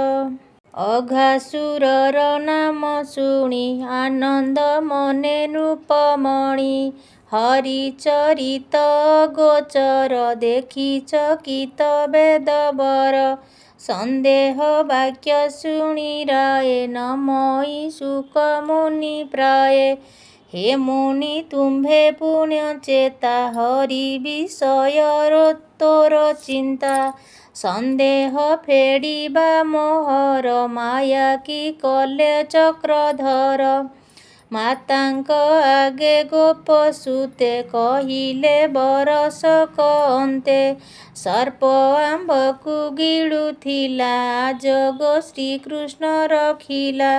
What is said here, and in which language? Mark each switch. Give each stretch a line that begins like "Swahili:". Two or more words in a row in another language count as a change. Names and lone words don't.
Odia: ଅଘାସୁରର ନାମ ଶୁଣି ଆନନ୍ଦ ମନେ ନୃପମଣି ହରିଚରିତ ଗୋଚର ଦେଖି ଚକିତ ବେଦବର ସନ୍ଦେହ ବାକ୍ୟ ଶୁଣି ରାଏ ନମୋଇ ଶୁକ ମୁନି ପ୍ରାଏ। ହେ ମୁନି ତୁମ୍ଭେ ପୁଣ୍ୟ ଚେତା ହରି ବିଷୟ ତୋର ଚିନ୍ତା ସନ୍ଦେହ ଫେଡିବା ମୋହର ମାୟା କି କଲେ ଚକ୍ରଧର। ମାତାଙ୍କ ଆଗେ ଗୋପ ସୁତେ କହିଲେ ବରସ କହନ୍ତେ ସର୍ପ ଆମ୍ଭକୁ ଗିଳୁଥିଲା ଜୋଗ ଶ୍ରୀକୃଷ୍ଣ ରଖିଲା।